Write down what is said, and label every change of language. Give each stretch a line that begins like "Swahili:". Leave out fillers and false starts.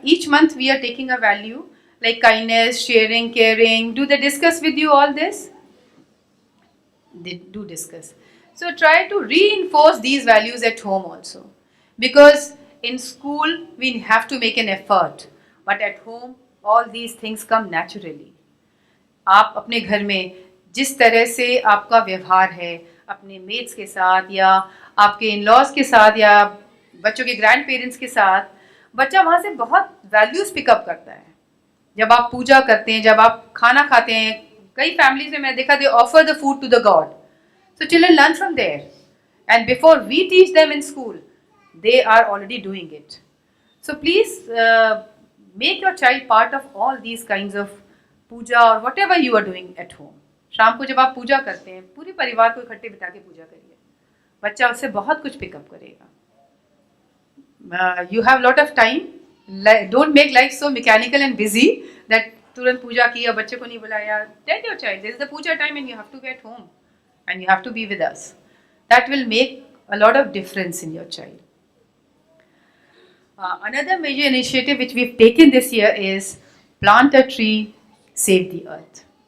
English: Each month we are taking a value like kindness, sharing, caring. Do they discuss with you all this? They do discuss. So try to reinforce these values at home also. Because in school we have to make an effort. But at home all these things come naturally.
Hindi: आप अपने घर में जिस तरह से आपका व्यवहार है अपने मेट्स के साथ या आपके इन-लॉज के साथ या बच्चों के ग्रैंड पेरेंट्स के साथ, बच्चा वहाँ से बहुत वैल्यूज़ पिकअप करता है. जब आप पूजा करते हैं, जब आप खाना खाते हैं कई families में मैंने देखा
English: they offer the food to the God. So children learn from there. And before we teach them in school, they are already doing it. So please make your child part of all these kinds of puja or whatever you are doing at home.
Hindi: शाम को जब आप पूजा करते हैं पूरे परिवार को इकट्ठे बिठा के पूजा करिए, बच्चा उससे बहुत कुछ पिकअप करेगा.
English: You have lot of time. Don't make life so mechanical and busy that
Hindi: तुरंत पूजा की और बच्चे को नहीं बुलाया.
English: Tell your child this is the puja time and you have to be at home and you have to be with us. That will make a lot of difference in your child. Another major initiative which we've taken this year is plant a tree, save the earth.